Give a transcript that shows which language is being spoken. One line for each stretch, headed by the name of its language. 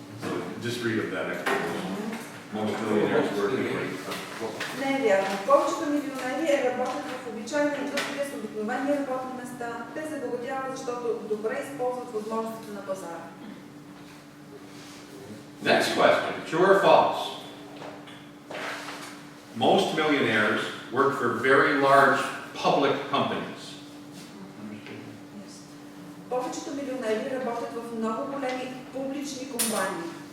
English: So just read of that explanation. Most millionaires work in
Bulgarian: Не е вярно. Повечето милионери работят в обичайна индустрия с обикновени работни места. Те се благодяват, защото добре използват възможностите на пазара.
English: Next question. True or false? Most millionaires work for very large public companies.
Bulgarian: Повечето милионери работят в много големи публични компании.